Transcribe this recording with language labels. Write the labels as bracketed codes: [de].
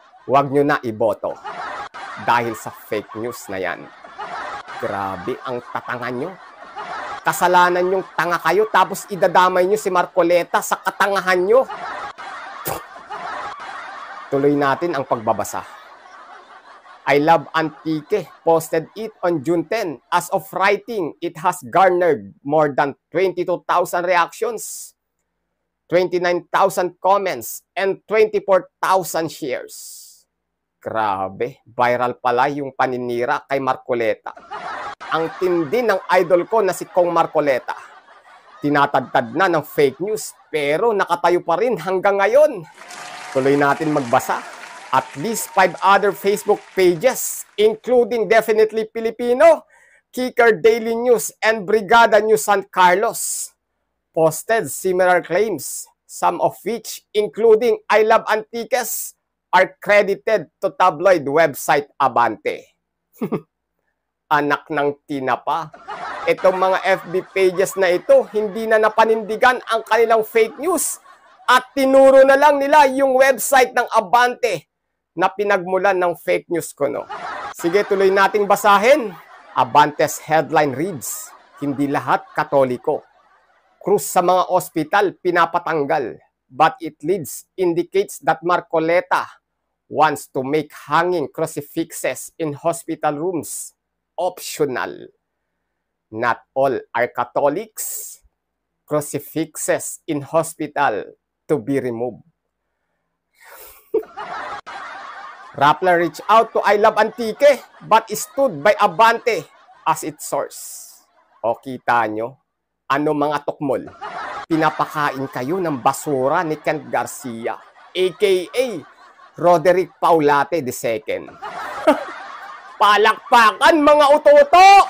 [tl] Huwag nyo na iboto dahil sa fake news na yan. Grabe ang tatangan nyo. Kasalanan yung tanga kayo tapos idadamay nyo si Marcoleta sa katangahan nyo. Tuloy natin ang pagbabasa. [en] I Love Antique posted it on June 10. As of writing, it has garnered more than 22,000 reactions, 29,000 comments, and 24,000 shares. [tl] Grabe, viral pala yung paninira kay Marcoleta. Ang tindi ng idol ko na si Kong Marcoleta. Tinatadtad na ng fake news pero nakatayo pa rin hanggang ngayon. Tuloy natin magbasa. [en] At least 5 other Facebook pages, including Definitely Filipino, Kicker Daily News, and Brigada News San Carlos, posted similar claims, some of which, including I Love Antiques, are credited to tabloid website Abante. [tl] Anak ng tinapa. Itong mga FB pages na ito, hindi na napanindigan ang kanilang fake news at tinuro na lang nila yung website ng Abante na pinagmulan ng fake news ko, no? Sige, tuloy nating basahin. [en] Abante's headline reads, [tl] hindi lahat Katoliko. Krus sa mga ospital pinapatanggal, [en] but it leads indicates that Marcoleta wants to make hanging crucifixes in hospital rooms optional. Not all are Catholics. Crucifixes in hospital to be removed. Rappler reached out to I Love Antique but stood by Abante as its source. [tl] O kita nyo, ano mga tukmol? Pinapakain kayo ng basura ni Kent Garcia, aka Roderick Paulate II. Palakpakan mga uto-uto!